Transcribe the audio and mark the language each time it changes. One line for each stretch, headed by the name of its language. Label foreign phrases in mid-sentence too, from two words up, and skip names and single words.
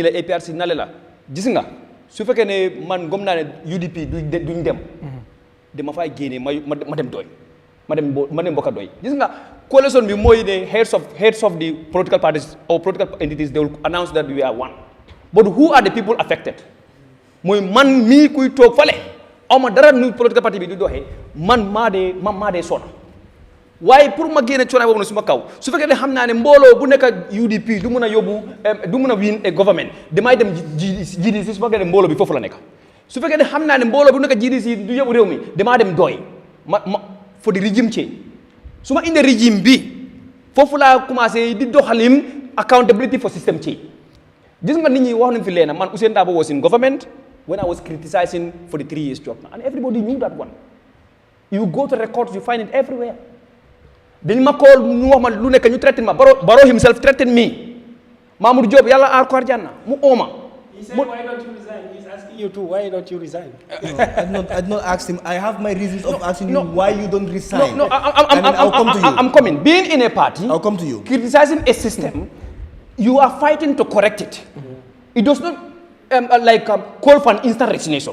Wolof: la APRC nale la gis nga su fekkee ne man gom naa ne UDP duñ dem dama fay génne ma dem doy ma dem bokka doy gis nga coalition bi mooy ne
English: heads of the political parties or political entities they will announce that we are one but who are the
Wolof: people affected mooy man mii kuy toog fale aw ma dara nu
English: political party
Wolof: bi di doxee man maa dee sona waaye pour ma génne coono boobu na suma kaw su fekkee ne xam naa ne mbooloo bu nekk UDP du mun a yóbbu du mun a win a government damay dem GDC su fekkee ne mbooloo bi foofu la nekk su fekkee ne xam naa ne mbooloo bu nekk GDC du yóbbu réew mi damaa dem doy ma
English: for the regime change
Wolof: su ma indee régime bi foofu laa commencé di doxalim
English: accountability for system change
Wolof: gis nga nit ñi wax nañ fi leena man
English: Ousainou Darboe was in government when I was criticizing for the 3 years job and everybody knew that one you go to records you find it everywhere
Wolof: dañ ma call ñu wax ma lu nekk ñu traité ma
English: Barrow himself threatened me
Wolof: Mamoudou Diop yàlla aar ko arjana mu ooma.
English: He said, why don't you resign? He's asking you too, why don't you resign? I did not ask him. I have my reasons of asking you why you don't resign. No, I'm coming. Being in a party, I'll come to you. Criticizing a system, you are fighting to correct it. It does not call for an instant resignation.